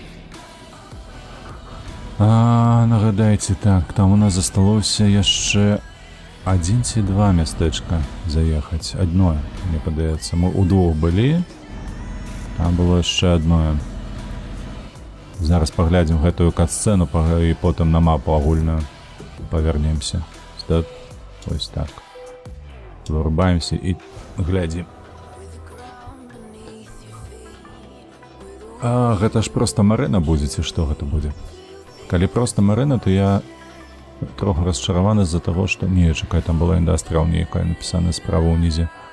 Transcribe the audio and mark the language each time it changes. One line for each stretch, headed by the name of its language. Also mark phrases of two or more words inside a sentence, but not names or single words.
Ukrainian: Нагадайте, так, там у нас засталося яще 1 ці 2 містечка заїхати. Одно, мені подається. Ми у 2 були, там було ще одно.
Belarusian: Зараз поглядим гэтую катсцену і потім на мапу огульну повернемся. Стоп. Ось так. Вырубаемся і глядим. Гэта ж просто марына будзе, ці што гэта будзе? Калі просто марына, то я троху расчараваны з-за таго, што... Не, чакай, там была індастріал нейкая напісана справа ўнізе.